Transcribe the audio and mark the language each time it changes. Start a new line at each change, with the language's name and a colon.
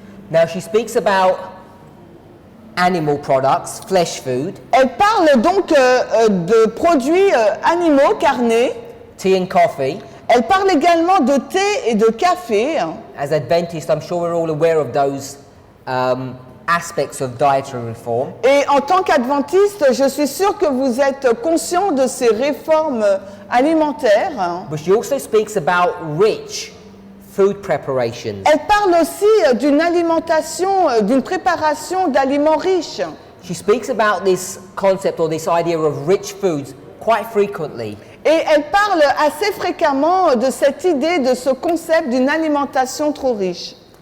English: Now she speaks about animal products, flesh food,
French: Elle parle donc de produits animaux, carnés.
English: tea and coffee.
French: Elle parle également de thé et de café.
English: As Adventists, I'm sure we're all aware of those aspects of dietary reform.
French: Et en tant qu'adventiste, je suis sûre que vous êtes conscient de ces réformes alimentaires.
English: But she also speaks about rich food preparations.
French: Elle parle aussi d'une alimentation, d'une préparation d'aliments riches.
English: She speaks about this concept or this idea of rich foods quite frequently.
French: Et elle parle assez fréquemment de cette idée, de ce concept d'une alimentation trop riche.